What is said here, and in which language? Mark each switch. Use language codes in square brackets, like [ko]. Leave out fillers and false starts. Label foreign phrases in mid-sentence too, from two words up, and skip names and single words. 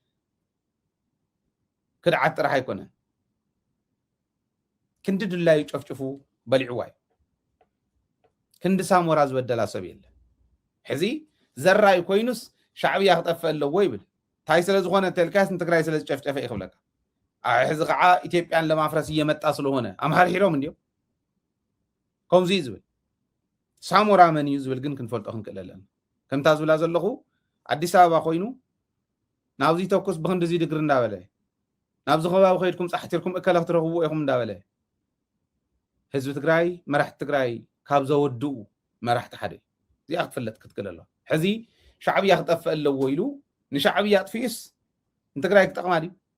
[ti] ክድዓት ጥራሕ ኣይኮነን ክንዲ ድላዩ ጨፍጭፉ በሊዕዋ እዩ ክንዲ ሳሞራ ዝበደላ ሰብ የለ ሕዚ ዘራዩ ኮይኑስ ሻዕብያ ክጠፍእ ኣለዎ ይብል እንታይ ስለ ዝኾነ ተልካስ ንትግራይ ስለ ዝጨፍጨፈ ይኽብለካ ሕዚ ከዓ [am] ኢትዮጵያን ለማፍረስ እየመጣ ስለሆነ [ti] ኣምሓርሒሮም እንዲዮም ከምዚ ዝብል ሳሞራ መን እዩ ዝብል ግን ክንፈልጦ ክንክእል ኣለና ከምታ ዝብላ ዘለኹ ኣዲስ ኣበባ ኮይኑ ናብዚ ተኩስ ብክንዲዚ ድግሪ እንዳበለ ናብዚ ከባቢ ከይድኩም ፃሕቲርኩም እከለ ክትረኽብዎ ኢኹም እንዳበለ ህዝቢ ትግራይ መራሕቲ ትግራይ ካብ ዘወድኡ መራሕቲ ሓደ እዚኣ ክትፍለጥ ክትክእል ኣለዋ ሕዚ ሻዕብያ ክጠፍእ ኣለዎ ኢሉ ንሻዕብያ ጥፊኡስ ንትግራይ ክጠቕማ ድዩ